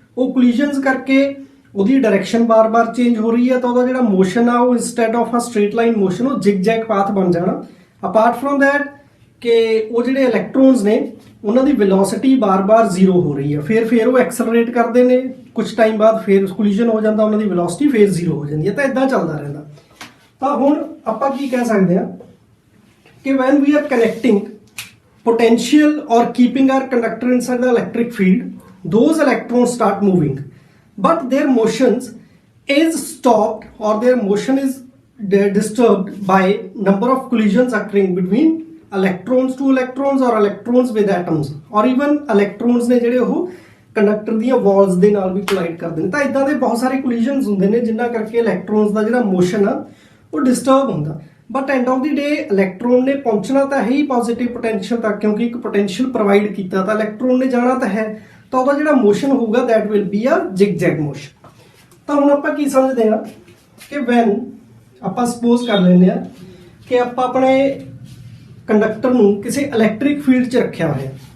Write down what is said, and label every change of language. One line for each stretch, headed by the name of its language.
Punjabi: ਉਹ ਕੋਲੀਜਨਸ ਕਰਕੇ ਉਹਦੀ ਡਾਇਰੈਕਸ਼ਨ ਬਾਰ-ਬਾਰ ਚੇਂਜ ਹੋ ਰਹੀ ਹੈ, ਤਾਂ ਉਹਦਾ ਜਿਹੜਾ ਮੋਸ਼ਨ ਆ ਉਹ
English: instead of a straight line motion
Punjabi: ਉਹ ਜਿਗ-ਜੈਗ ਪਾਥ ਬਣ ਜਾਣਾ।
English: apart from that
Punjabi: ਕਿ ਉਹ ਜਿਹੜੇ ਇਲੈਕਟ੍ਰੋਨਸ ਨੇ ਉਹਨਾਂ ਦੀ ਵੈਲੋਸਿਟੀ ਬਾਰ-ਬਾਰ ਜ਼ੀਰੋ ਹੋ ਰਹੀ ਹੈ, ਫਿਰ ਉਹ ਐਕਸਲਰੇਟ ਕਰਦੇ ਨੇ, ਕੁਝ ਟਾਈਮ ਬਾਅਦ ਫਿਰ ਕੋਲੀਜਨ ਹੋ ਜਾਂਦਾ, ਉਹਨਾਂ ਦੀ ਵੈਲੋਸਿਟੀ ਫਿਰ ਜ਼ੀਰੋ ਹੋ ਜਾਂਦੀ ਹੈ। ਤਾਂ ਇਦਾਂ ਚੱਲਦਾ ਰਹਿੰਦਾ। ਤਾਂ ਹੁਣ ਆਪਾਂ ਕੀ ਕਹਿ ਸਕਦੇ ਹਾਂ ਕਿ
English: when we are connecting potential or keeping our conductor inside the electric field, those electrons start moving, but their motions is stopped or their motion is disturbed by number of collisions occurring between electrons to electrons or electrons with atoms, or even electrons
Punjabi: ਨੇ ਜਿਹੜੇ ਉਹ conductor ਦੀਆਂ Waltz ਦੇ ਨਾਲ ਵੀ collide ਕਰਦੇ ਨੇ। ਤਾਂ ਇਦਾਂ ਦੇ ਬਹੁਤ ਸਾਰੇ ਕੋਲੀਜਨਸ ਹੁੰਦੇ ਨੇ ਜਿਨ੍ਹਾਂ ਕਰਕੇ ਇਲੈਕਟ੍ਰੋਨਸ ਦਾ ਜਿਹੜਾ ਮੋਸ਼ਨ ਆ ਉਹ ਡਿਸਟਰਬ ਹੁੰਦਾ।
English: but end of the day
Punjabi: electron ਨੇ ਪਹੁੰਚਣਾ ਤਾਂ ਹੈ ਹੀ ਪੋਜ਼ਿਟਿਵ ਪੋਟੈਂਸ਼ੀਅਲ ਤੱਕ, ਕਿਉਂਕਿ ਇੱਕ ਪੋਟੈਂਸ਼ੀਅਲ ਪ੍ਰੋਵਾਈਡ ਕੀਤਾ ਤਾਂ ਇਲੈਕਟ੍ਰੋਨ ਨੇ ਜਾਣਾ ਤਾਂ ਹੈ। ਤਾਂ ਉਹਦਾ ਜਿਹੜਾ ਮੋਸ਼ਨ ਹੋਊਗਾ
English: That will be a zigzag motion.
Punjabi: ਤਾਂ ਹੁਣ ਆਪਾਂ ਕੀ ਸਮਝਦੇ ਹਾਂ ਕਿ ਵੈਨ ਆਪਾਂ ਸਪੋਜ਼ ਕਰ ਲੈਂਦੇ ਆ ਕਿ ਆਪਾਂ ਆਪਣੇ ਕੰਡਕਟਰ ਨੂੰ ਕਿਸੇ ਇਲੈਕਟ੍ਰਿਕ ਫੀਲਡ 'ਚ ਰੱਖਿਆ ਹੋਇਆ।